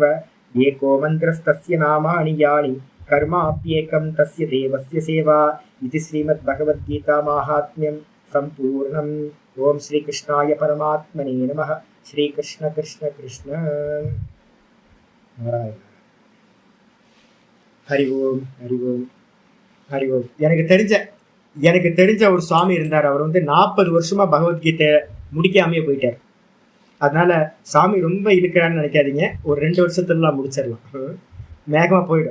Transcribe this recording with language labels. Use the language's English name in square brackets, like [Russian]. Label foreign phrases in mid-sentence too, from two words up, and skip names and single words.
[Sanskrit] एको मन्त्रस्तस्य नामानि यानि कर्माप्येकं तस्य देवस्य सेवा. इति श्रीमद्भगवद्गीता माहात्म्यं सम्पूर्णम्. ओम श्री कृष्णाय परमात्मने नमः. श्री कृष्ण कृष्ण कृष्ण नारायण. हरि ओम् हरि ओम् हरि ओम्. [Tamil] எனக்கு தெரிஞ்ச ஒரு சுவாமி இருந்தார். அவர் வந்து 40 வருஷமா பகவத்கீதை முடிக்காமையே போயிட்டார். அதனால சாமி ரொம்ப இருக்கிறான்னு நினைக்காதீங்க. ஒரு 2 வருஷத்துலாம் முடிச்சிடலாம், வேகமா போயிடும்.